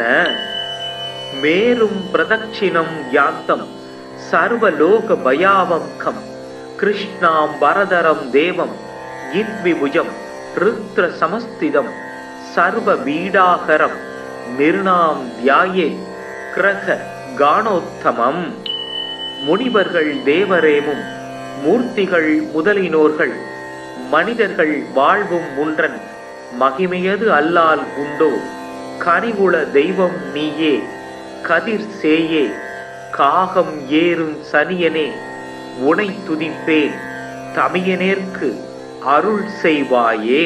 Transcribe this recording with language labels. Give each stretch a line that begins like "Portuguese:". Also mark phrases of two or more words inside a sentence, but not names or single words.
Sanskrit: मेरुं प्रदक्षिणं यान्तं सर्वलोक भयावङ्कं कृष्णां वरदरं देवं यद्विभुजं रुद्र समस्तिदं सर्वबीडाहरं निर्णां ध्याये ग्रह गणोत्तमम्.
Tamil: முனிவர்கள் தேவரேமும் மூர்த்திகள் முதலினோர்கள் மனிதர்கள் வாழ்வும் முன்றன் மகிமையது அல்லால் உண்டோ கனிவுள தெய்வம் நீயே கதிர் சேயே காகம் ஏறும் சனியனே உனை துதிப்பேன் தமியனேற்கு அருள் செய்வாயே.